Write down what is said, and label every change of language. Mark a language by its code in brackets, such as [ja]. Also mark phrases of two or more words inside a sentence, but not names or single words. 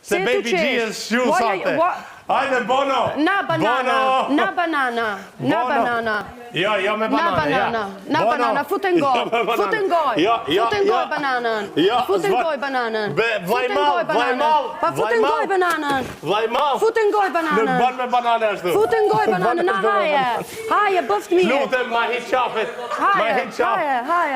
[sq] Se Baby G është shumë sate. Hajde, Bono! Na banana, na banana, na banana. Jo, me banana. Na banana, futen goj. Futen goj bananën. Futen goj bananën. Vajmal. Pa futen goj bananën. Vajmal. Futen goj bananën. Nuk ban me banane ashtu. Futen goj bananën, na haje. Haje, bëft mirë. Lutem, ma hiq qafet. Haje.